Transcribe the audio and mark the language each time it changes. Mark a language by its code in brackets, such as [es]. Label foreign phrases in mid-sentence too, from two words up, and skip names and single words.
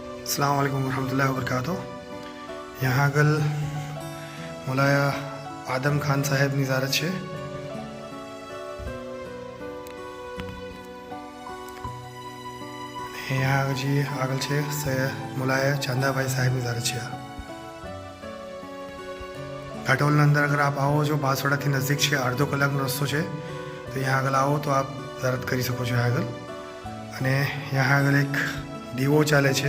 [ar] السلام عليكم ورحمة الله وبركاته. [gu] यहाँ આગળ મોલાયા આદમ ખાન સાહેબની ઝારત છે. [hi] यहाँ जी [gu] આગળ છે મોલાયા ચાંદાભાઈ સાહેબની ઝારત છે. ઘાટોલના અંદર અગર આપ આવો છો, બાંસવાડાથી નજીક છે, અડધો કલાકનો રસ્તો છે, તો यहाँ આગળ આવો તો આપ ઝારત કરી શકો છો. આગળ અને यहाँ આગળ એક દીવો ચાલે છે.